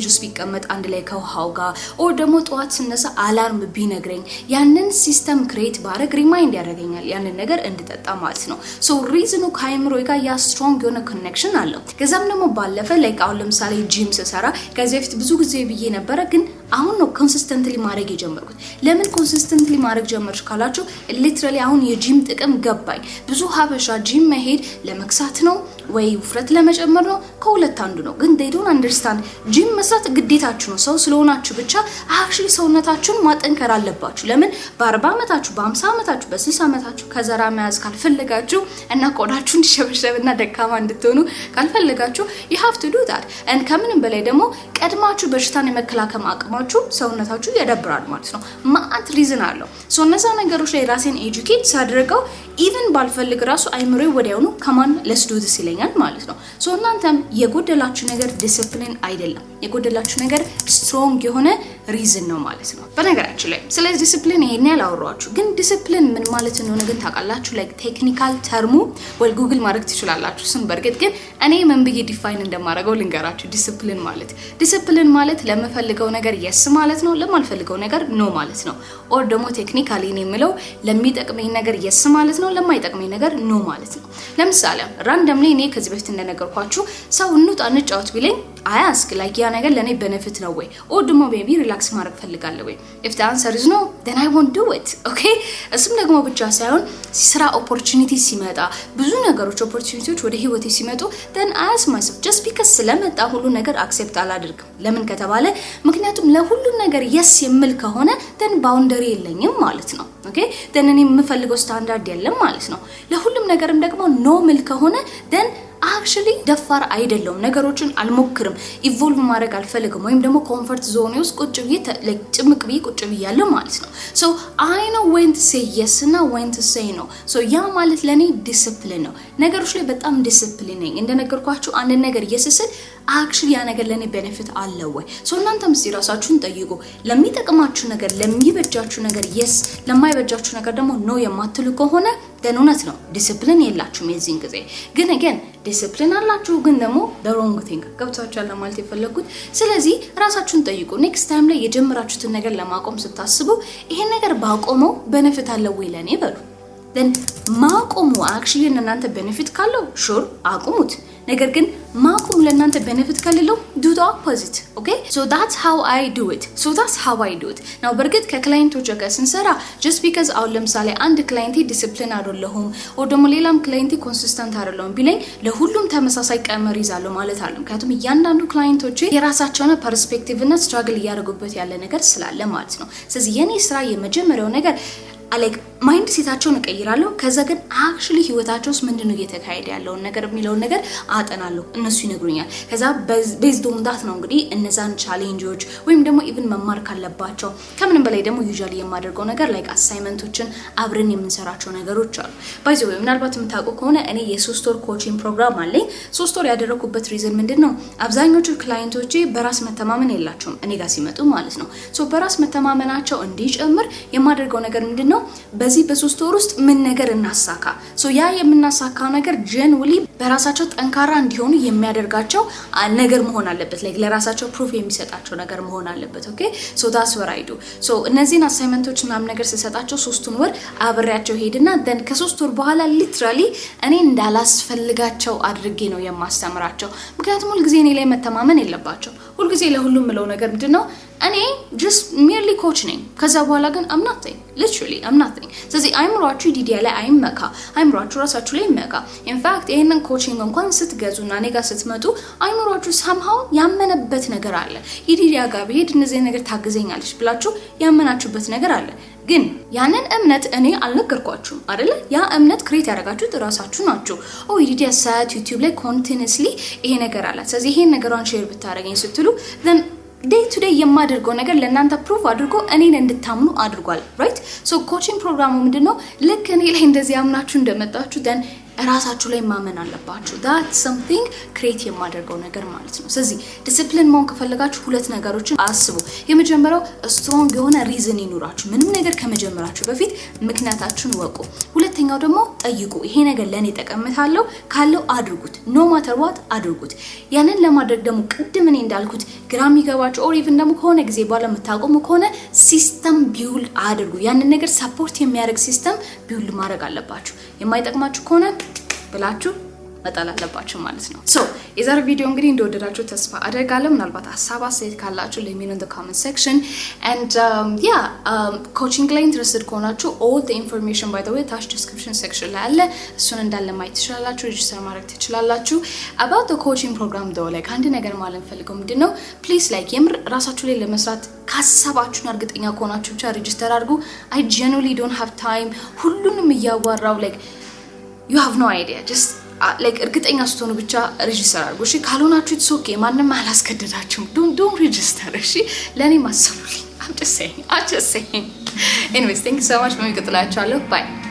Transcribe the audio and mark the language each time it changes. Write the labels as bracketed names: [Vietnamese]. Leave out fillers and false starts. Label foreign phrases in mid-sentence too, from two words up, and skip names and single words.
[Amharic] ውስጥ ቢቀመጥ አንድ ላይ ከውሃው ጋር ኦር ደግሞ ጧት ስነሳ አላርም ቢነግረኝ ያንን [English] system create [Amharic] ባረግ ሪማይንድ ያደርገኛል ያንን ነገር እንድጠጣ ማለት ነው ሶ ሪዝኑ ከአይምሮዬ ጋር ያ ስትሮንግ የሆነ ኮኔክሽን አለው ከዛም ደግሞ ባለፈ ላይክ አሁን ለምሳሌ ጂም ስሰራ ከዚህ በፊት ብዙ ጊዜ ብዬ ነበረ ግን አሁን ነው ኮንሲስተንትሊ ማድረግ የጀመርኩት ለምን ኮንሲስተንትሊ ማድረግ ጀመርሽ ካላችሁ ሊትራሊ አሁን የጂም ጥቅም ገባኝ ብዙ ሀበሻ ጂም መሄድ ለመክሳት ነው ወይ ውፍረት ለመጨመር ነው ከሁለት አንዱ ነው ግን [English] they don't understand [Amharic] ጂም መስራት ግዴታችሁ ነው ሰው ስለሆናችሁ ብቻ actually ሰውነታችሁን ማጠንከር አለባችሁ ለምን በ40 አመታችሁ በ50 አመታችሁ በ60 አመታችሁ ከዘራ መያዝ ካልፈለጋችሁ እና ቆዳችሁ እንዲሸበሸብና ደካማ እንድትሆኑ ካልፈለጋችሁ [English] you have to do that and [Amharic] ከምንም በላይ ደግሞ ቀድማችሁ በሽታን የመከላከል አቅማችሁ ሰውነታችሁ ያዳብራል ማለት ነው ማአት ሪዝን አለው ሶ እነዛ ነገሮች ላይ ራሴን ኤጁኬት ሳደርገው ኢቭን ባልፈልግ ራሱ አይምሮዬ ወዲያውኑ ከማን [English] let's do this [Amharic] ይለኛል ማለት ነው ሶ እናንተም የጎደላችሁ ነገር ዲሲፕሊን አይደለም የጎደላችሁ ነገር ስትሮንግ የሆነ ሪዝን ነው ማለት ነው በነገራችን ላይ ስለዚህ ዲሲፕሊን ይሄን ያላወራችሁ ግን ዲሲፕሊን ምን ማለት እንደሆነ ግን ታውቃላችሁ ላይክ [English] technical term [Amharic] ወይ ጉግል ማድረግ ትችላላችሁ ስም በርግጥ ግን እኔ ምን ብዬ ዲፋይን እንደማደርገው ልንገራችሁ ዲሲፕሊን ማለት ለምፈልገው ነገር yes ማለት ነው ለማልፈልገው ነገር no ማለት ነው ኦር ደግሞ ቴክኒካሊ እኔ የምለው ለሚጠቅመኝ ነገር yes ማለት ነው ለማይጠቅመኝ ነገር no ማለት ነው ለምሳሌ ራንደምሊ እኔ ከዚህ በፊት እንደነገርኳችሁ ሰው እንውጣ እንጫወት ቢለኝ አያስክ ላይክ ያ ነገር ለኔ ቤኔፊት ነው ወይ ኦር ደግሞ [English] baby relax [Amharic] ማድረግ ፈልጋለሁ ወይ [English] if the answer is no then I won't do it okay [Amharic] እሱም ደግሞ ብቻ ሳይሆን ስራ ኦፖርቹኒቲ ሲመጣ ብዙ ነገሮች ኦፖርቹኒቲዎች ወደ ህይወቴ ሲመጡ [English] then I ask myself just because [Amharic] ስለመጣ ሁሉ ነገር አክሴፕት አላደርግም ለምን ከተባለ ምክንያቱም ለሁሉ ነገር yes የምል ከሆነ then ባውንደሪ የለኝም ማለት ነው [English] okay then [Amharic] እኔ የምፈልገው ስታንዳርድ የለም ማለት ነው ለሁሉም ነገርም ደግሞ no ምል ከሆነ then actually ደፋር አይደለም ነገሮችን አልሞክርም ኢቮልቭ ማድረግ አልፈልግም ወይም ደግሞ [English] comfort zone [Amharic] ውስጥ ቁጭ ብዬ ጭምቅ ብዬ ቁጭ ብያለሁ ማለት ነው [English] so I know when to say yes [Amharic] እና [English] when to say no so [Amharic] ያ ማለት ለኔ ዲሲፕሊን ነው ነገሮች ላይ በጣም ዲሲፕሊን ነኝ እንደነገርኳችሁ አንድ ነገር የስስል actually ያ ነገር ለኔ ቤኔፊት አለው ወይ so እናንተም ሲራሳችሁን ጠይቁ ለሚጠቅማችሁ ነገር ለሚበጃችሁ ነገር yes ለማይበጃችሁ ነገር ደግሞ no የማትሉ ከሆነ ደህንነት ነው ዲሲፕሊን የላችሁም የዚህን ጊዜ ግን again ዲሲፕሊን አላችሁ ግን ደግሞ [English] the wrong thing [Amharic] ገብታችኋል ማለት የፈለኩት ስለዚህ ራሳችሁን ጠይቁ [English] next time [Amharic] ላይ የጀመራችሁትን ነገር ለማቆም ስታስቡ ይሄን ነገር ባቆመው ቤኔፊት አለው ወይ ለኔ በሉ then ማቆሙ actually እናንተ ቤኔፊት ካለው sure አቁሙት ነገር ግን ማቆም ለእናንተ ቤኔፊት ከሌለው [English] do the opposite okay so that's how I do it now [Amharic] በርግጥ ከክላይንቶች ጋር ስንሰራ [English] just because [Amharic] አሁን ለምሳሌ አንድ ክላይንት ዲሲፕሊን አይደለሁም ወይ ደግሞ ሌላም ክላይንት ኮንሲስተንት አይደለሁም ቢለኝ ለሁሉም ተመሳሳይ ቀመር ይዛለው ማለት አይደለም ምክንያቱም እያንዳንዱ ክላይንቶች የራሳቸውን ፐርስፔክቲቭ እና ስትራግል ያደርጉበት ያለ ነገር ስላለ ማለት ነው ስለዚህ የኔ ስራ የመጀመሪያው ነገር like ማይንድ ሴታቸውን እቀይራለሁ ከዛ ግን actually ህይወታቸውስ ምንድነው እየተካሄደ ያለው ነገር የሚለው ነገር አጠናለሁ እነሱ ይነግሩኛል ከዛ [English] based on that [Amharic] ነው እንግዲህ እነዛን ቻሌንጆች ወይም ደግሞ even መማር ካለባቸው ከምንም በላይ ደግሞ usually የማደርገው ነገር like አሳይመንቶችን አብረን የምንሰራቸው ነገሮች አሉ ባይዘው ምናልባት የምታውቁ ከሆነ እኔ የ3 ወር [English] coaching program [Amharic] አለኝ 3 ወር ያደረኩበት ሪዝን ምንድነው አብዛኞቹ ክላይንቶቼ በራስ መተማመን የላቸውም እኔ ጋር ሲመጡ ማለት ነው ሶ በራስ መተማመናቸው እንዲጨምር የማደርገው ነገር ምንድነው በዚህ በ3 ወር ውስጥ ምን ነገር እናሳካ ሶ ያ የምናሳካው ነገር ጀንውሊ በራሳቸው ጠንካራ እንዲሆኑ የሚያደርጋቸው ነገር መሆን አለበት like ለራሳቸው ፕሩፍ የሚሰጣቸው ነገር መሆን አለበት [English] okay so that's what I do so [Amharic] እነዚህን አሳይመንቶች ምናምን ነገር ሲሰጣቸው 3 ወር አብሬያቸው ሄድና then ከ3 ወር በኋላ ሊትራሊ እኔ እንዳላስፈልጋቸው አድርጌ ነው የማስተምራቸው ምክንያቱም ሁሉ ጊዜ እኔ ላይ መተማመን የለባቸው ሁሉ ጊዜ ለሁሉም ምለው ነገር ምንድነው እኔ [English] just merely coach [Amharic] ነኝ ከዛ በኋላ ግን [English] I'm nothing literally I'm nothing [Amharic] ስለዚህ አይምሯችሁ ዲዲያ ላይ አይመካ አይምሯችሁ ራሳችሁ ላይ ይመካ [English] in fact [Amharic] ይሄንን ኮቺንግ እንኳን ስትገዙና እኔ ጋር ስትመጡ አይምሯችሁ somehow ያመነበት ነገር አለ ዲዲያ ጋር ብሄድ እነዚህ ነገር ታግዘኛለች ብላችሁ ያመናችሁበት ነገር አለ ግን ያንን እምነት እኔ አልነገርኳችሁም አይደለ ያ እምነት ክሬት ያደርጋችሁት ራሳችሁ ናችሁ ዲዲያ ሳት ዩቲዩብ ላይ continuously ይሄ ነገር አለ ስለዚህ ይሄን ነገሯን ሼር ብታረጋኝ ስትሉ [English] then day to day [Amharic] የማደርገው ነገር ለእናንተ ፕሩፍ አድርጎ እኔን እንድታምኑ አድርጓል [English] right so coaching [Amharic] ፕሮግራሙ ምንድነው ልክ እኔ ላይ እንደዚህ ያምናችሁ እንደመጣችሁ then ራሳችሁ ላይ ማመን አለባችሁ [English] that something create [Amharic] የማደርገው ነገር ማለት ነው ስለዚህ ዲሲፕሊን መሆን ከፈለጋችሁ ሁለት ነገሮችን አስቡ የመጀመሪያው strong የሆነ reason ይኑራችሁ ምንም ነገር ከመጀመራችሁ በፊት ምክንያታችሁን ወቁ ሁለተኛው ደግሞ ጠይቁ ይሄ ነገር ለኔ ተቀምጣለው ካለው አድርጉት [English] no matter what [Amharic] አድርጉት ያንን ለማድረግ ደግሞ ቅድም እኔ እንዳልኩት ግራም ይገባችሁ or even ደግሞ ከሆነ ጊዜ በኋላ መታቆሙ ከሆነ ሲስተም ቢውልድ አድርጉ ያንን ነገር ሰፖርት የሚያደርግ ሲስተም ቢውልድ ማድረግ አለባችሁ የማይጠቅማችሁ ከሆነ ብላችሁ መጣል አለባችሁ ማለት ነው so የዛሬ ቪዲዮ እንግዲህ እንደወደዳችሁ ተስፋ አደርጋለሁ ምናልባት ሐሳብ አስተያየት ካላችሁ [English] let me know in the comment section and coaching ላይ interested ከሆናችሁ all the information by the way touch description section [Amharic] ላይ አለ እሱን እንዳለ ማየት ትችላላችሁ [English] register [Amharic] ማድረግ ትችላላችሁ [English] about the coaching program though like [Amharic] አንድ ነገር ማለት ፈልገው ምንድነው [English] please like [Amharic] የምር ራሳችሁ ላይ ለመስራት ካሰባችሁና እርግጠኛ ከሆናችሁ ብቻ [English] register አድርጉ I genuinely don't have time [Amharic] ሁሉንም ያዋራው [English] like you have no idea just like [Amharic] እርግጠኛ ስትሆኑ ብቻ [English] register [Amharic] አድርጉ እሺ ካልሆናችሁ [English] it's okay [Amharic] ማንንም አላስገደዳችሁም [English] don't register [Amharic] እሺ ለኔ ማሰቡልኝ [English] I'm just saying anyways thank you so much በሚቀጥላችኋለሁ bye